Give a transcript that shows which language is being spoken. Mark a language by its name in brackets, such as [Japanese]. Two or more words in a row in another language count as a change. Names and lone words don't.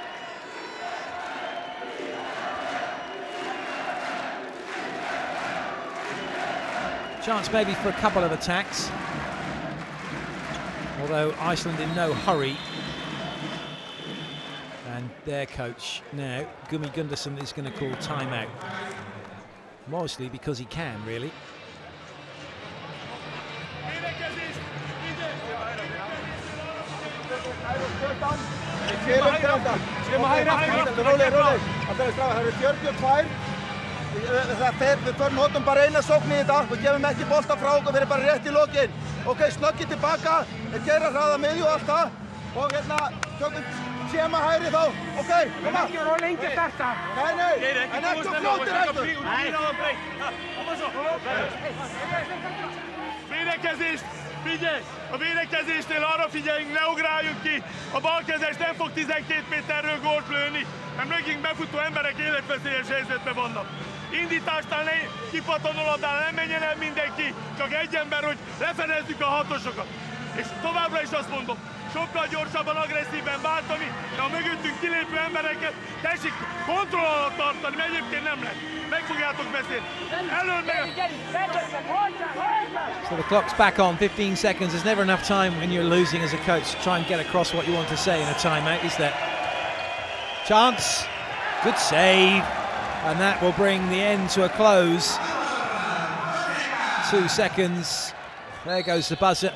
[English] Chance maybe for a couple of attacks. Although Iceland in no hurry. And their coach now, Gumi Gundarsson, is going to call timeout. Mostly because he can, really. [Icelandic] Við notum bara eina sókn í þetta, við gefum ekki bolta frá okkur, við erum bara rétt í lokin. Ok, snöggið tilbaka, við gera hraða miðju og allt það. Og hérna, tökum séma hægri þá. Ok, koma. Ekki vera lengi að starta. Nei, en ekki fljótir heldur. [Hungarian] Védekezést! Figyelj! A védekezésnél arra figyeljünk, ne ugráljunk ki! A balkezes nem fog 12 méterről gólt lőni, mert mögénk befutó emberek életveszélyes helyzetben vannak. Indításnál ne kipatanul labdán, nem menjen el mindenki, csak egy ember, hogy lefedezzük a hatosokat. És továbbra is azt mondom, sokkal gyorsabban, agresszíven váltani, de a mögöttünk kilépő embereket tessék kontroll alatt tartani, mert egyébként nem lesz. Meg fogjátok beszélni. Elől meg... [English] So the clock's back on, 15 seconds. There's never enough time when you're losing as a coach to try and get across what you want to say in a timeout, is there? Chance, good save, and that will bring the end to a close. 2 seconds, there goes the buzzer.